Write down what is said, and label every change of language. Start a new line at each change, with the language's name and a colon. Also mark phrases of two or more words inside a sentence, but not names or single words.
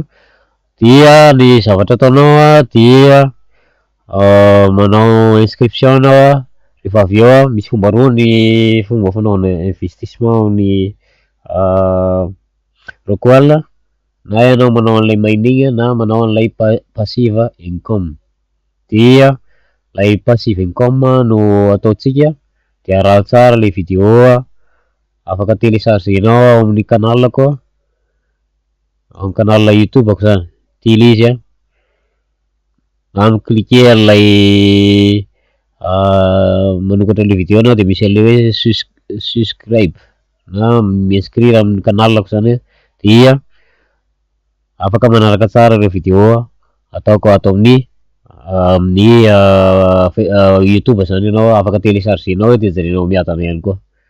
Malagasy: Dia ny zavatra ataonao dia manao inscription anao rehefa avy eo misy fomba roa ny fomba fanaovana investissement ny rokoala na ianao manao an'ilay mainigna na manao an'ilay
English: passive income.
Malagasy: Dia lay
English: passive income
Malagasy: no ataotsika dia araho tsara le video afaka téléchargenao amin'ny canalako amin'ny canal YouTube ako zany tily izy na cliquer an'ilay manokatra an'le video anao dia misy an'le hoe subscribe na m'inscrire amin'ny canalako zany dia afaka manaraka tsara ireo video ataoko ato amin'ny YouTube zany ianao afaka téléchargenao dia jerenao miadana ihany koa.